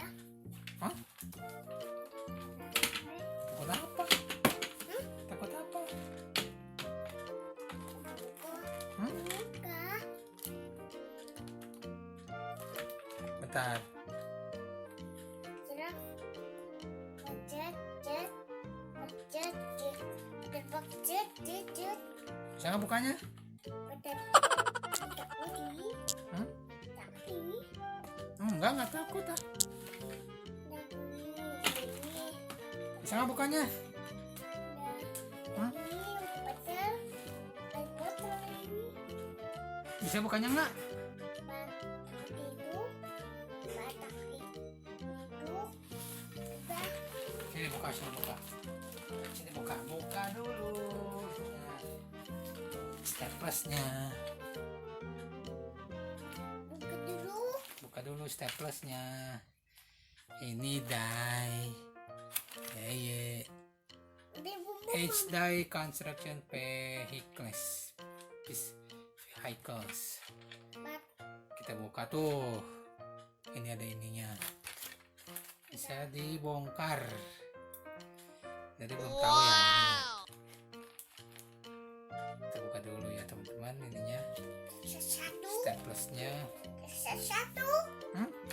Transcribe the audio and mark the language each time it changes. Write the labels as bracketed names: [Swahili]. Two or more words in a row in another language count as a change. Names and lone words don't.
[Indonesian] Hah? Takut apa? Takut apa? Hah? Enggak. Bentar. Jeruk. Cet, cet. Cet, cet. Tebak, cet, cet, cet. Bisa nggak bukanya? Hah? Nggak takut ah. Bisa nggak bukanya? Hah? Bisa bukanya nggak? Sini buka, sini buka. Sini buka, buka dulu. Nah, Staplersnya. Buka dulu staplersnya. Ini die. [English] H-die construction vehicles. [Indonesian] Vehicles. Kita buka tuh. Ini ada ininya. Bisa dibongkar. Jadi belum tahu ya ini. Kita buka dulu ya teman-teman ininya. Staplersnya. Hmm?